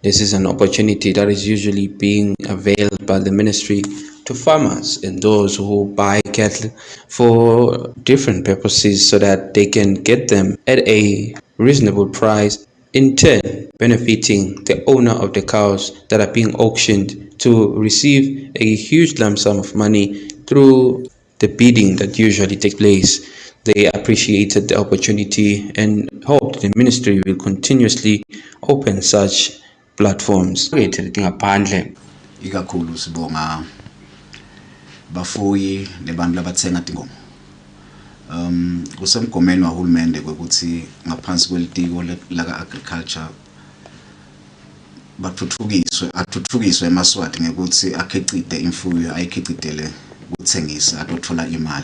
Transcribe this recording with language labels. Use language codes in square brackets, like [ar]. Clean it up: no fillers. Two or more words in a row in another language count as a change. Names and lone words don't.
[en] This is an opportunity that is usually being availed by the ministry to farmers and those who buy cattle for different purposes so that they can get them at a reasonable price, in turn benefiting the owner of the cows that are being auctioned to receive a huge lump sum of money through the bidding that usually takes place. They appreciated the opportunity and hoped the ministry will continuously open such platforms. [ss] Ngaphandle ikakhulu sibonga bafuyi nebantu labathenga tinkomo. Kusemgomeni wahulumende ukuthi ngaphansi kwelitiko laka agriculture athuthukiswe eMaswati ngekuthi akhicite imfuyo ayikhicitele ukuthengisa atothola imali.